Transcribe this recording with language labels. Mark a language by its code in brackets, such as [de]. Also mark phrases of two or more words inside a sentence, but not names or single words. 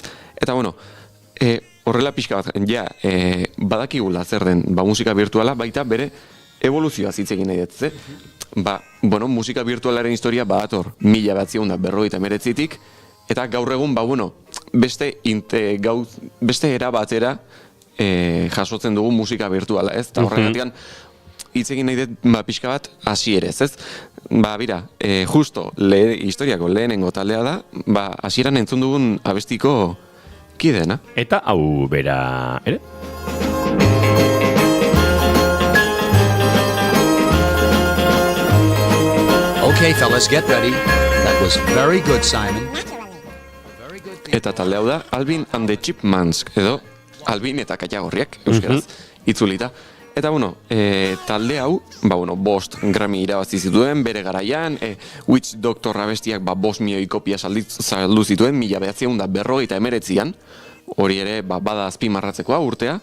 [eu] Eta, horrela pixka bat, badakigula zer den musika virtuala, baita bere evoluzioa zitzegin nahi dut, musika virtualaren historia badator 1950tik, eta gaur egun, beste era batera jasotzen dugu musika virtuala, ez? Eta horregatik hitz egin nahi dut pixka bat hasierez, ez? Bira, justo historiako lehenengo taldea da, hasieran entzun dugun abestiko kideena. Eta hau bera, ere? [en] Okay, fellas, get ready. That was very good, Simon. [eu] Eta talde hau da, Alvin and the Chipmunks, edo Alvin eta Katagorriak, euskeraz, itzulita. Eta, talde hau, 5 Grammy irabazi zituen, bere garaian, Witch Doctor abestiak 5 milioi kopia saldu zituen, 1959an, hori ere, bada azpimarratzekoa urtea.